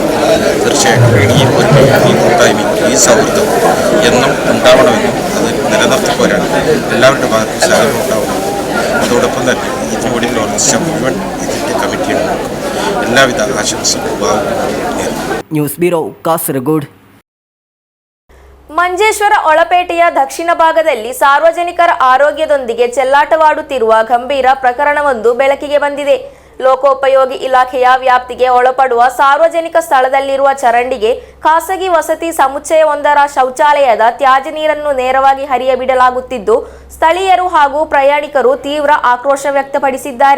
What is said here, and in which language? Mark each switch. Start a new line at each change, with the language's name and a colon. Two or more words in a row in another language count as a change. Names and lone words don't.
Malayalam: തീർച്ചയായിട്ടും ഈ ഈ കൂട്ടായ്മയും ഈ സൗഹൃദം എന്നും ഉണ്ടാവണമെന്നും അത് നിലനിർത്തി പോരാൻ എല്ലാവരുടെ ഭാഗത്തും സഹകരണം ഉണ്ടാവണം. അതോടൊപ്പം തന്നെ ഇതിലൂടെ ഓർഗനൈസേച്ച മുഴുവൻ ഇതിൻ്റെ കമ്മിറ്റിയുടെ എല്ലാവിധ ആശംസകളും നേരുന്നു.
Kannada: ನ್ಯೂಸ್ ಬ್ಯೂರೋ, ಕಾಸರಗೋಡು. ಮಂಜೇಶ್ವರ ಒಳಪೇಟೆಯ ದಕ್ಷಿಣ ಭಾಗದಲ್ಲಿ ಸಾರ್ವಜನಿಕರ ಆರೋಗ್ಯದೊಂದಿಗೆ ಚೆಲ್ಲಾಟವಾಡುತ್ತಿರುವ ಗಂಭೀರ ಪ್ರಕರಣವೊಂದು ಬೆಳಕಿಗೆ ಬಂದಿದೆ. ಲೋಕೋಪಯೋಗಿ ಇಲಾಖೆಯ ವ್ಯಾಪ್ತಿಗೆ ಒಳಪಡುವ ಸಾರ್ವಜನಿಕ ಸ್ಥಳದಲ್ಲಿರುವ ಚರಂಡಿಗೆ ಖಾಸಗಿ ವಸತಿ ಸಮುಚ್ಚಯವೊಂದರ ಶೌಚಾಲಯದ ತ್ಯಾಜ್ಯ ನೀರನ್ನು ನೇರವಾಗಿ ಹರಿಯಬಿಡಲಾಗುತ್ತಿದ್ದು, ಸ್ಥಳೀಯರು ಹಾಗೂ ಪ್ರಯಾಣಿಕರು ತೀವ್ರ ಆಕ್ರೋಶ ವ್ಯಕ್ತಪಡಿಸಿದ್ದಾರೆ.